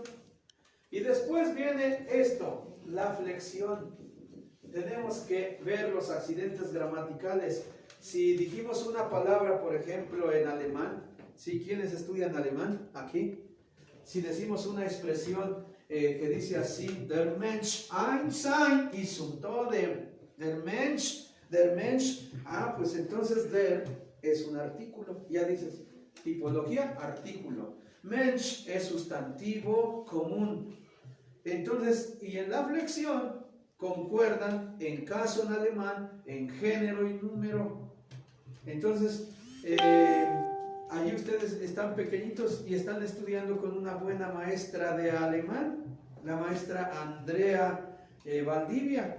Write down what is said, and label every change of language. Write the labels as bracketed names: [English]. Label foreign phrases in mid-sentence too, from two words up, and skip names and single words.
[Spanish] Y después viene esto, la flexión. Tenemos que ver los accidentes gramaticales. Si dijimos una palabra, por ejemplo, en alemán, ¿sí? ¿Quiénes estudian alemán? Aquí. Si decimos una expresión que dice así, [German] der Mensch ein sein ist Tode, der Mensch, [Spanish] pues entonces der es un artículo, ya dices, tipología, artículo, Mensch es sustantivo común, entonces, y en la flexión concuerdan en caso en alemán, en género y número, entonces, ahí ustedes están pequeñitos y están estudiando con una buena maestra de alemán, la maestra Andrea Valdivia.